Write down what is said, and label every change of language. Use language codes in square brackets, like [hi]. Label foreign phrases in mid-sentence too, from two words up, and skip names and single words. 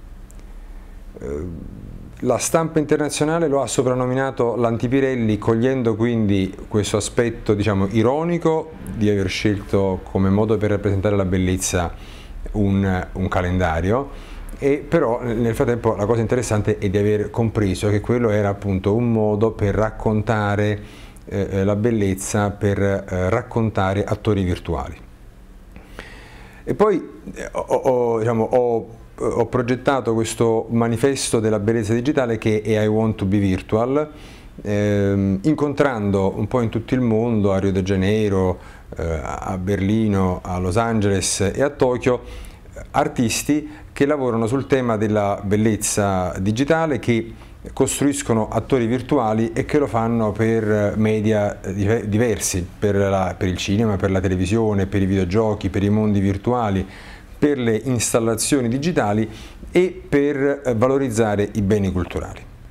[it] La stampa internazionale lo ha soprannominato l'Antipirelli, cogliendo quindi questo aspetto, diciamo, ironico di aver scelto come modo per rappresentare la bellezza un calendario, e però nel frattempo la cosa interessante è di aver compreso che quello era appunto un modo per raccontare la bellezza, per raccontare attori virtuali. E poi ho progettato questo manifesto della bellezza digitale che è I Want to be Virtual, incontrando un po' in tutto il mondo, a Rio de Janeiro, a Berlino, a Los Angeles e a Tokyo, artisti che lavorano sul tema della bellezza digitale, che costruiscono attori virtuali e che lo fanno per media diversi, per il cinema, per la televisione, per i videogiochi, per i mondi virtuali, per le installazioni digitali e per valorizzare i beni culturali.